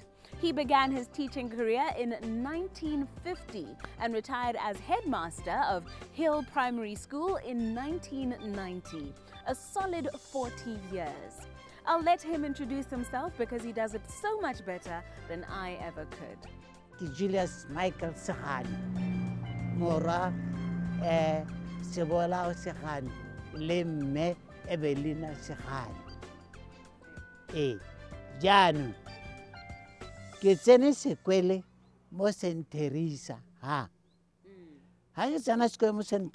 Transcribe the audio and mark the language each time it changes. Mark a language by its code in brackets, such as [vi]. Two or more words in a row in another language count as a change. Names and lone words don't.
[en] He began his teaching career in 1950 and retired as headmaster of Hill Primary School in 1990, a solid 40 years. I'll let him introduce himself because he does it so much better than I ever could. [tn] Julius Michael Sekgane, Mora Sebola Sekgane, le mme Evelina Sekgane. Jaanong ke tsene sekwele mo St. Teresa ha ke tsena sekwele mo St.